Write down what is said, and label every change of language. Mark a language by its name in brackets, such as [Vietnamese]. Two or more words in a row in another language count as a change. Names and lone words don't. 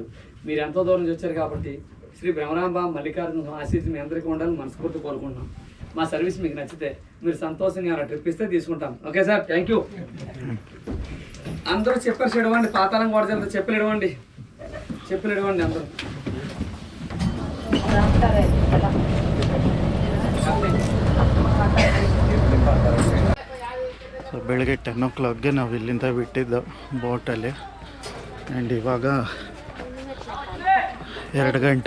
[Telugu] మీరు ఎంతో దూరం నుంచి వచ్చారు కాబట్టి శ్రీ బ్రహ్మరాంబ మల్లికార్జున ఆశీస్సు మీ అందరికీ ఉండాలని మనస్ఫూర్తి కోరుకుంటున్నాం. మా సర్వీస్ మీకు నచ్చితే మీరు సంతోషంగా ఏమైనా ట్రిప్ ఇస్తే తీసుకుంటాం. [English] Okay sir, thank you. [Telugu] అందరూ చెప్పారు చెడవండి, పాతాళం కూడా చెప్తే చెప్పులు ఇడవండి, చెప్పులు ఇడవండి అందరూ. [Kannada] ಸೊ ಬೆಳಗ್ಗೆ 10 o'clockಗೆ ನಾವು ಇಲ್ಲಿಂದ ಬಿಟ್ಟಿದ್ದು ಬೋಟಲ್ಲಿ. ಆ್ಯಂಡ್ ಇವಾಗ 2 ಗಂಟೆ.